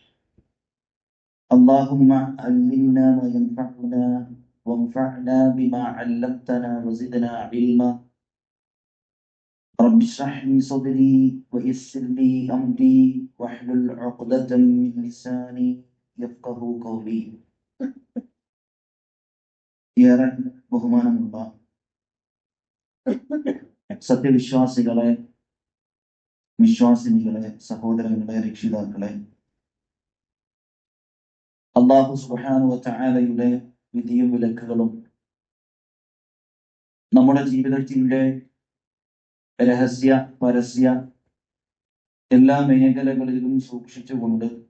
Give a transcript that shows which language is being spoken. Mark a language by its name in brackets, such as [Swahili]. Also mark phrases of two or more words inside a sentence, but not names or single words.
[Arabic] اللهم علمنا ما ينفعنا وانفعنا بما علمتنا وزدنا علما رب اشرح لي صدري ويسر لي أمري واحلل عقدة من لساني يفقه قولي [Malayalam] ഏറെ ബഹുമാനമുള്ള സത്യവിശ്വാസികളെ, വിശ്വാസിനികളെ, സഹോദരങ്ങളെ, രക്ഷിതാക്കളെ, അല്ലാഹു [Arabic] سبحانه وتعالى [Malayalam] വിധിയും വിലക്കുകളും നമ്മുടെ ജീവിതത്തിന്റെ രഹസ്യ പരസ്യ എല്ലാ മേഖലകളിലും സൂക്ഷിച്ചുകൊണ്ട്